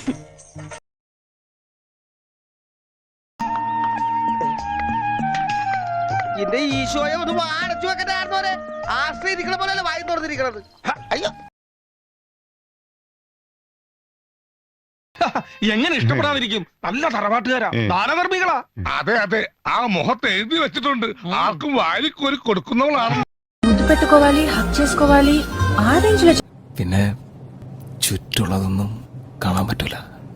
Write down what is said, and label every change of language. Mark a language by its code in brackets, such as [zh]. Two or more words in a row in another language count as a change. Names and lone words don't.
[ml] എന്റെ ഈശോയെ ഒന്ന് വാടച്ചു വെക്കണ്ടായിരുന്നോരെ. ആശ്രയിരിക്കണ പോലെ വായി തുറന്നിരിക്കണത്. അയ്യോ, എങ്ങനെ ഇഷ്ടപ്പെടാതിരിക്കും? നല്ല തറവാട്ടുകാരാ, ദാനധർമ്മികളാ. അതെ അതെ, ആ മുഖത്ത് എഴുതി വെച്ചിട്ടുണ്ട്, ആർക്കും വാരിക്കോരി കൊടുക്കുന്നവളാണ്. [te] పెట్టుకోవాలి, హక్ చేసుకోవాలి, ఆ రేంజ్ లో. [ml] പിന്നെ ചുറ്റുള്ളതൊന്നും കാണാൻ പറ്റൂല.